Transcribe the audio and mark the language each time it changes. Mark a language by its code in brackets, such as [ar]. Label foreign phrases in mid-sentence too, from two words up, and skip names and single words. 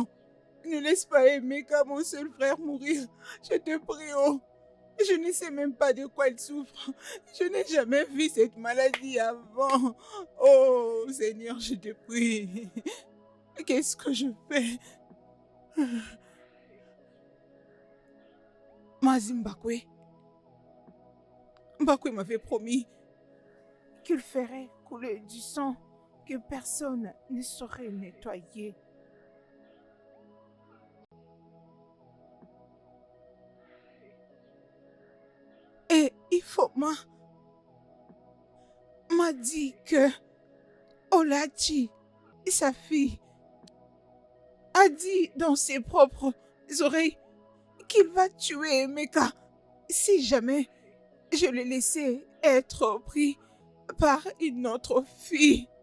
[fr] Ne laisse pas Emeka, mon seul frère, mourir. Je te prie, oh. Je ne sais même pas de quoi il souffre. Je n'ai jamais vu cette maladie avant. Oh, Seigneur, je te prie. Qu'est-ce que je fais? Mazi Mbakwe. Mbakwe m'avait promis qu'il ferait couler du sang que personne ne saurait nettoyer. Et Ifoma m'a dit que Olachi, sa fille, a dit dans ses propres oreilles qu'il va tuer Emeka si jamais je l'ai laissé être pris par une autre fille.